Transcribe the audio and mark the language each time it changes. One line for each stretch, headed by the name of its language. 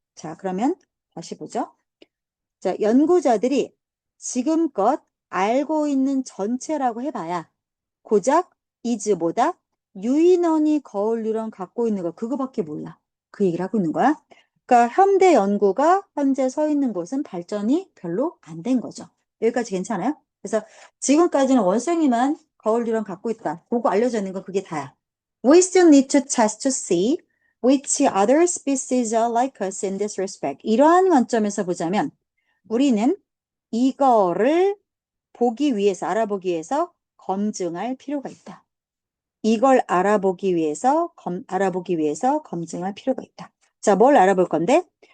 Korean: 자, 그러면 다시 보죠. 자, 연구자들이 지금껏 알고 있는 전체라고 해봐야 고작 이즈보다 유인원이 거울 뉴런 갖고 있는 거 그거밖에 몰라. 그 얘기를 하고 있는 거야. 그러니까 현대 연구가 현재 서 있는 곳은 발전이 별로 안 된 거죠. 여기까지 괜찮아요? 그래서 지금까지는 원숭이만 거울 뉴런 갖고 있다. 보고 알려져 있는 건 그게 다야.
English: We still need to test to see which other species are like us in this respect.
Korean: 이러한 관점에서 보자면 우리는 이거를 보기 위해서, 알아보기 위해서 검증할 필요가 있다. 이걸 알아보기 위해서 검증할 필요가 있다. 자, 뭘 알아볼 건데?